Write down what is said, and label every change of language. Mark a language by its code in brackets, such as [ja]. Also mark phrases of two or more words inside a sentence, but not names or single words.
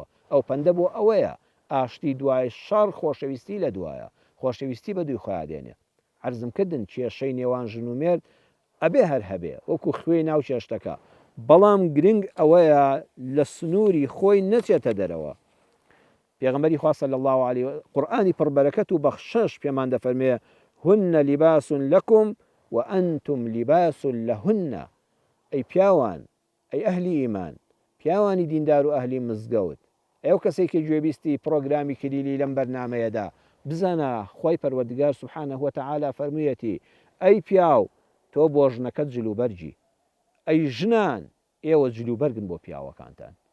[ckb] ئەو پەندە بۆ ئەوەیە ئاشتی دوای شەڕ خۆشەویستی لە دوایە، خۆشەویستی بە دوی خۆیان دێنێ. عەرزمکردن کێشەی نێوان ژن و مێرد ئەبێ هەر هەبێ وەکو خوێی ناو چێشتەکە، بەڵام گرنگ ئەوەیە لە سنووری خۆی نەچێتە دەرەوە. پێغەمبەری خوا [ar] صلی الله علیه [ckb] قورئانی پڕبەرەکەت و بەخشەش پێمان دەفەرمێ [ar] هن لباس لەکم وأنتم لباس لهن. [ckb] ئەی پیاوان، ئەی ئەهلی ئیمان، پیاوانی دیندار و ئەهلی مزگەوت، ئەو کەسێکی گوێبیستی پرۆگرامی کلیلی لەم بەرنامەیەدا بزانە خۆی پەروەردگار [ar] سوبحانەه وتەعالا [ckb] فەرموویەتی ئەی پیاو تۆ بۆ ژنەکەت جلوبەرجی، ئەی ژنان ئێوە جلوبەرگن بۆ پیاوەکانتان.